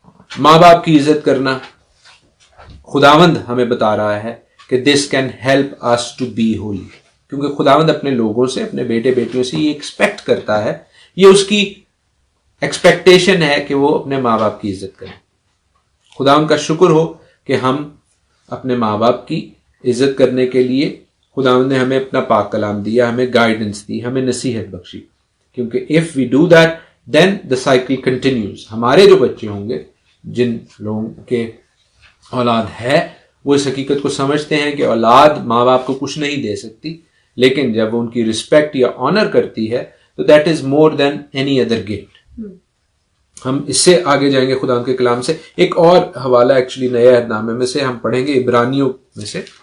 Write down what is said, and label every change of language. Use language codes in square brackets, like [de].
[ur] ماں باپ کی عزت کرنا, خداوند ہمیں بتا رہا ہے کہ [en] this can help us to be holy, [ur] کیونکہ خداوند اپنے لوگوں سے, اپنے بیٹے بیٹیوں سے یہ ایکسپیکٹ کرتا ہے, یہ اس کی ایکسپیکٹیشن ہے کہ وہ اپنے ماں باپ کی عزت کریں. خداوند کا شکر ہو کہ ہم اپنے ماں باپ کی عزت کرنے کے لیے خداوند نے ہمیں اپنا پاک کلام دیا, ہمیں گائیڈنس دی, ہمیں نصیحت بخشی. [en] کیونکہ if we do that then the cycle continues. [ur] ہمارے جو بچے ہوں گے, جن لوگوں کے اولاد ہے, وہ اس حقیقت کو سمجھتے ہیں کہ اولاد ماں باپ کو کچھ نہیں دے سکتی, لیکن جب وہ ان کی رسپیکٹ یا آنر کرتی ہے تو [en] That is more than any other gift. [ur] ہم اس سے آگے جائیں گے خدا کے کلام سے. ایک اور حوالہ ایکچولی نئے عہد نامے میں سے ہم پڑھیں گے, عبرانیوں میں سے.